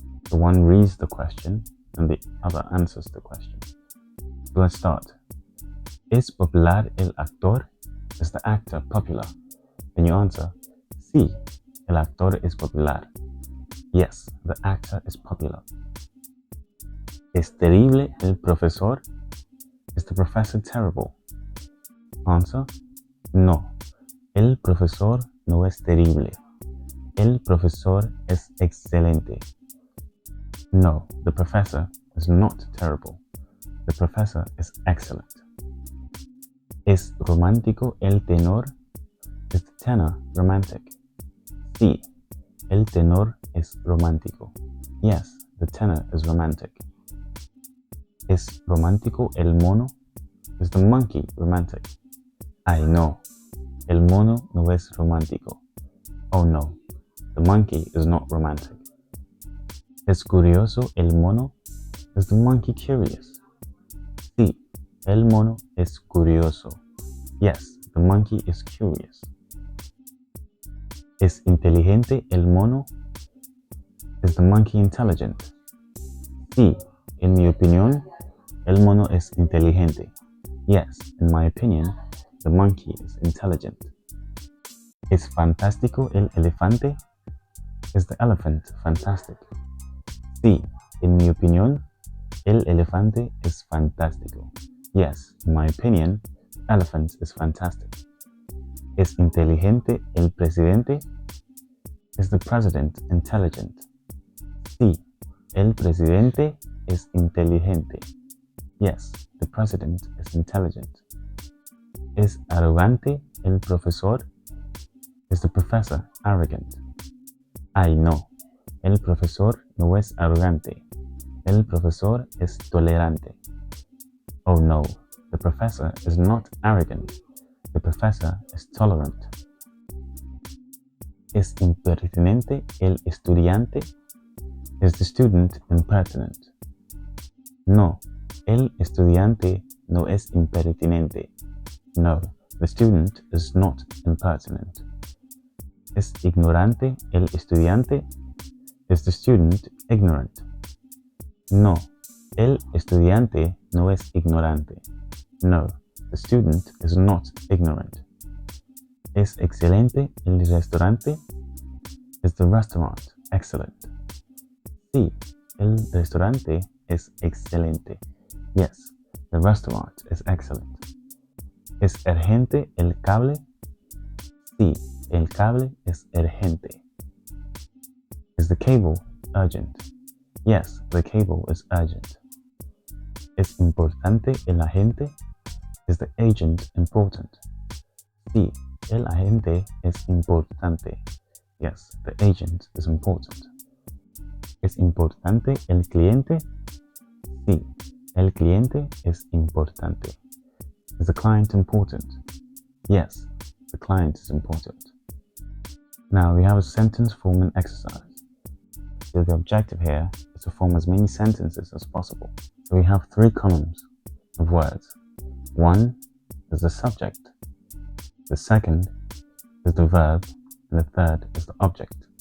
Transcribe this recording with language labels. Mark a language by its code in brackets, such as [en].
[en] The one reads the question and the other answers the question. So let's start. ¿Es popular el actor? Is the actor popular? Then you answer, sí, el actor es popular. Yes, the actor is popular. [es] ¿Es terrible el profesor? [en] Is the professor terrible? [es] Answer, no, el profesor no es terrible. El profesor es excelente. [en] No, the professor is not terrible. The professor is excellent. [es] ¿Es romántico el tenor? Is the tenor romantic? Sí, el tenor es romántico. [en] Yes, the tenor is romantic. [es] ¿Es romántico el mono? Is the monkey romantic? Ay no, el mono no es romántico. [en] Oh no, the monkey is not romantic. ¿Es curioso el mono? [es] Is the monkey curious? Sí, el mono es curioso. [en] Yes, the monkey is curious. [es] ¿Es inteligente el mono? Is the monkey intelligent? Sí, en mi opinión, el mono es inteligente. [en] Yes, in my opinion, the monkey is intelligent. [es] ¿Es fantástico el elefante? Is the elephant fantastic? Sí, en mi opinión, el elefante es fantástico. [en] Yes, in my opinion, elephant is fantastic. [es] ¿Es inteligente el presidente? [en] Is the president intelligent? [es] Sí, el presidente es inteligente. [en] Yes, the president is intelligent. [es] ¿Es arrogante el profesor? [en] Is the professor arrogant? [es] Ay, no. El profesor no es arrogante. El profesor es tolerante. [en] Oh no, the professor is not arrogant. The professor is tolerant. [es] ¿Es impertinente el estudiante? Is the student impertinent? No, el estudiante no es impertinente. [en] No, the student is not impertinent. [es] ¿Es ignorante el estudiante? [en] Is the student ignorant? [es] No, el estudiante no es ignorante. [en] No, the student is not ignorant. [es] ¿Es excelente el restaurante? [en] Is the restaurant excellent? [es] Sí, el restaurante es excelente. [en] Yes, the restaurant is excellent. [es] ¿Es urgente el cable? Sí, el cable es urgente. [en] Is the cable urgent? Yes, the cable is urgent. [es] ¿Es importante el agente? Is the agent important? Sí, el agente es importante. [en] Yes, the agent is important. [es] ¿Es importante el cliente? Sí, el cliente es importante. [en] Is the client important? Yes, the client is important. Now we have a sentence forming exercise. So the objective here is to form as many sentences as possible. So we have 3 columns of words. One is the subject, the second is the verb, and the third is the object.